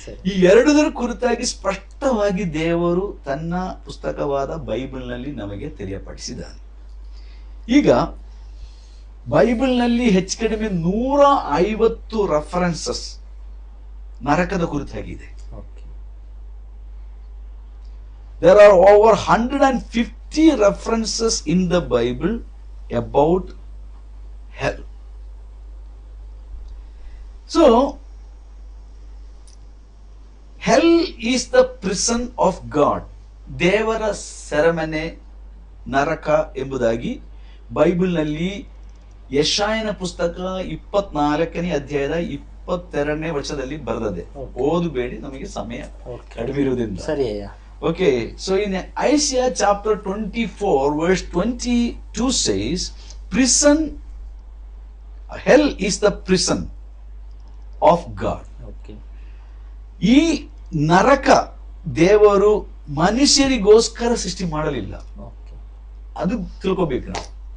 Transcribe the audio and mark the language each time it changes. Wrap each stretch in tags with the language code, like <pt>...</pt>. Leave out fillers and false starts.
<kn>ಈ ಎರಡರ ಕುರಿತಾಗಿ ಸ್ಪಷ್ಟವಾಗಿ ದೇವರು ತನ್ನ ಪುಸ್ತಕವಾದ ಬೈಬಲ್ ನಲ್ಲಿ ನಮಗೆ ತಿಳಿಯಪಡಿಸಿದ್ದಾನೆ. ಈಗ ಬೈಬಲ್ ನಲ್ಲಿ ಹೆಚ್ಚು ಕಡಿಮೆ 150 ರೆಫರೆನ್ಸಸ್ ನರಕದ ಕುರಿತಾಗಿದೆ. Okay.</kn> <en>There are over 150 references in the Bible about hell. So, hell is the prison of God.</en> <kn>ದೇವರ ಸೆರೆಮನೆ ನರಕ ಎಂಬುದಾಗಿ ಬೈಬಲ್ನಲ್ಲಿ ಯೆಶಾಯನ ಪುಸ್ತಕ 24ನೇ ಅಧ್ಯಾಯದ 22ನೇ ವಚನದಲ್ಲಿ ಬರೆದಿದೆ. ಓದಬೇಡಿ, ನಮಗೆ ಸಮಯ ಕಡಿಮೆ ಇರುವುದರಿಂದ. ಸರಿ ಅಯ್ಯ.</kn> <en>Okay, so in Isaiah chapter 24 verse 22 says, prison, hell is the prison of God. Okay.</en> <kn>ಈ ನರಕ ದೇವರು ಮನುಷ್ಯರಿಗೋಸ್ಕರ ಸೃಷ್ಟಿ ಮಾಡಲಿಲ್ಲ, ಅದು ತಿಳ್ಕೋಬೇಕು ನಾವು.</kn>